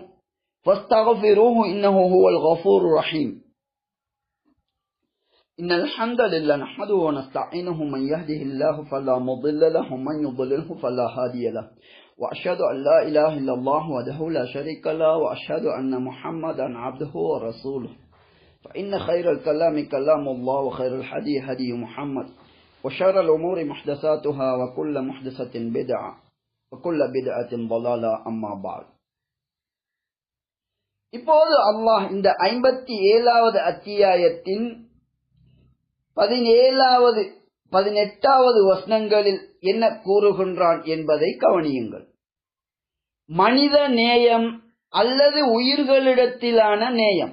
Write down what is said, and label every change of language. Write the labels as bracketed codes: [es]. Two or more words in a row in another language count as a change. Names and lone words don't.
[ar] فاستغفروه إنه هو الغفور الرحيم. إن الحمد لله نحمده ونستعينه من يهده الله فلا مضل له ومن يضلله فلا هادي له وأشهد أن لا إله إلا الله وحده لا شريك له وأشهد أن محمدا عبده ورسوله. فإن خير الكلام كلام الله وخير الهدي هدي محمد وشر الأمور محدثاتها وكل محدثة بدعة وكل بدعة ضلالة أما بعد. [ta] இப்போது அல்லாஹ் இந்த 57வது அத்தியாயத்தின் 17வது 18வது வசனங்களில் என்ன கூறுகின்றான் என்பதை கவனியுங்கள். மனித நேயம் அல்லது உயிர்களிடத்திலான நேயம்.